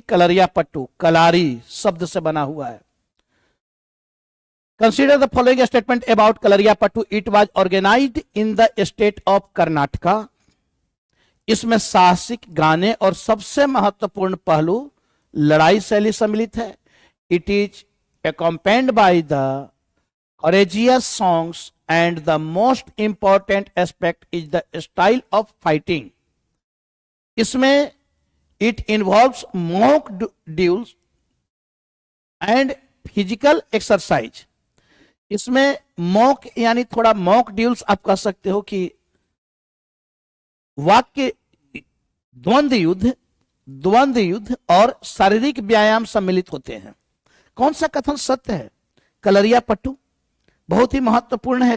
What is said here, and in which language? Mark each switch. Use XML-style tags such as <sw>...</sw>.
<hi>कलरिया पट्टू कलारी शब्द से बना हुआ है।</hi> <en>Consider the following statement about Kalaripayattu. It was organised in the state of Karnataka.</en> <hi>इसमें साहसिक गाने और सबसे महत्वपूर्ण पहलू लड़ाई शैली सम्मिलित है।</hi> <en>It is accompanied by the courageous songs and the most important aspect is the style of fighting.</en> <hi>इसमें</hi> <en>it involves mock duels and physical exercise.</en> <hi>इसमें मॉक यानी थोड़ा मॉक ड्यूल्स आप कह सकते हो कि वाक्य द्वंद्व युद्ध और शारीरिक व्यायाम सम्मिलित होते हैं। कौन सा कथन सत्य है? कलरिया पट्टू बहुत ही महत्वपूर्ण है।</hi>